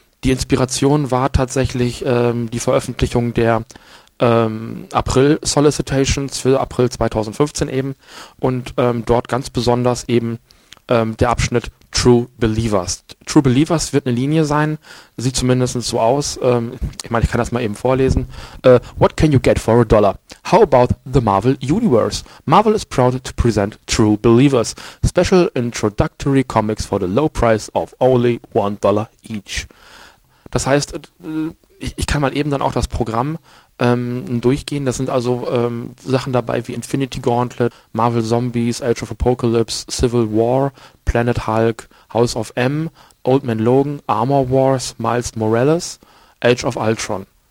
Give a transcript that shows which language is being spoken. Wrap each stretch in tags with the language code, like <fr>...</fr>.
<de>Die Inspiration war tatsächlich die Veröffentlichung der April-Solicitations für April 2015 eben und dort ganz besonders eben der Abschnitt True Believers. True Believers wird eine Linie sein, sieht zumindest so aus, ich meine, ich kann das mal eben vorlesen.</de> <en>What can you get for a dollar? How about the Marvel Universe? Marvel is proud to present True Believers, special introductory comics for the low price of only $1 each.</en> <de>Das heißt, ich kann mal eben dann auch das Programm durchgehen. Das sind also Sachen dabei wie Infinity Gauntlet, Marvel Zombies, Age of Apocalypse, Civil War, Planet Hulk, House of M, Old Man Logan, Armor Wars, Miles Morales, Age of Ultron.</de>